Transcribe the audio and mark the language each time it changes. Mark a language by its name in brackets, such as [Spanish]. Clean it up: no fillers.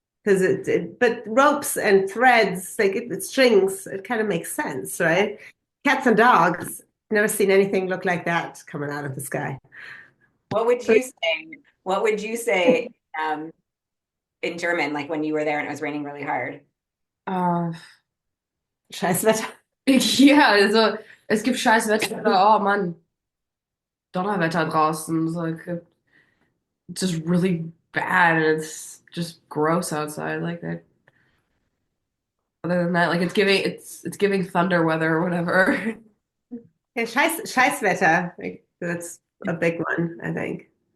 [English] Because but ropes and threads, like strings, it kind of makes sense, right? Cats and dogs, never seen anything look like that coming out of the sky. What would you say? What would you say in German, like when you were there and it was raining really hard? [German] Scheißwetter. Ja, also es gibt scheiß Wetter. Oh Mann, Donnerwetter draußen. [English] It's like it's just really bad and it's just gross outside like that. Other than that, like it's giving thunder weather or whatever. Yeah, Scheißwetter. Like, that's a big one, I think.